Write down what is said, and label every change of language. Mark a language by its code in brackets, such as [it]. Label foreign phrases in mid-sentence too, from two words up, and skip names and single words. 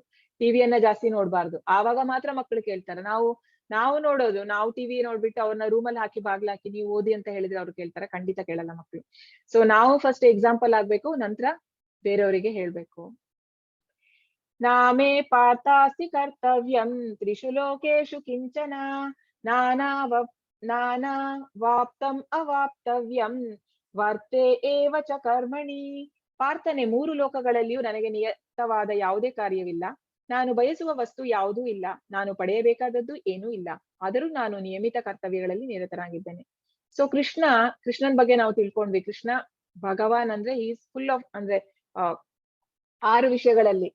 [kn] ಟಿವಿಯನ್ನ ಜಾಸ್ತಿ ನೋಡ್ಬಾರ್ದು, ಆವಾಗ ಮಾತ್ರ ಮಕ್ಕಳು ಕೇಳ್ತಾರೆ. ನಾವು ನೋಡೋದು, ನಾವು ಟಿವಿ ನೋಡ್ಬಿಟ್ಟು ಅವ್ರನ್ನ ರೂಮಲ್ಲಿ ಹಾಕಿ ಬಾಗ್ಲ ಹಾಕಿ ನೀವು ಓದಿ ಅಂತ ಹೇಳಿದ್ರೆ ಅವ್ರು ಕೇಳ್ತಾರೆ? ಖಂಡಿತ ಕೇಳಲ್ಲ ಮಕ್ಕಳು. ಸೊ ನಾವು [en] first example [kn] ಆಗ್ಬೇಕು, ನಂತರ ಬೇರೆಯವರಿಗೆ ಹೇಳ್ಬೇಕು. [sa] ನಾಮೇ ಪಾತಾಸ್ತಿ ಕರ್ತವ್ಯಂ ತ್ರಿಷು ಲೋಕೇಶು ಕಿಂಚನ ನಾನಾ ವಾಪ್ತಂ ಅವಾಪ್ತವ್ಯಂ ವರ್ತೇ ಏವ ಚ ಕರ್ಮಣಿ. [kn] ಪಾರ್ಥನೆ, 3 ಲೋಕಗಳಲ್ಲಿಯೂ ನನಗೆ ನಿಯತವಾದ ಯಾವುದೇ ಕಾರ್ಯವಿಲ್ಲ. ನಾನು ಬಯಸುವ ವಸ್ತು ಯಾವುದೂ ಇಲ್ಲ, ನಾನು ಪಡೆಯಬೇಕಾದದ್ದು ಏನೂ ಇಲ್ಲ. ಆದರೂ ನಾನು ನಿಯಮಿತ ಕರ್ತವ್ಯಗಳಲ್ಲಿ ನಿರತರಾಗಿದ್ದೇನೆ. ಸೊ ಕೃಷ್ಣನ್ ಬಗ್ಗೆ ನಾವು ತಿಳ್ಕೊಂಡ್ವಿ. ಕೃಷ್ಣ ಭಗವಾನ್ ಅಂದ್ರೆ [en] is full of, [kn] ಅಂದ್ರೆ 6 ವಿಷಯಗಳಲ್ಲಿ.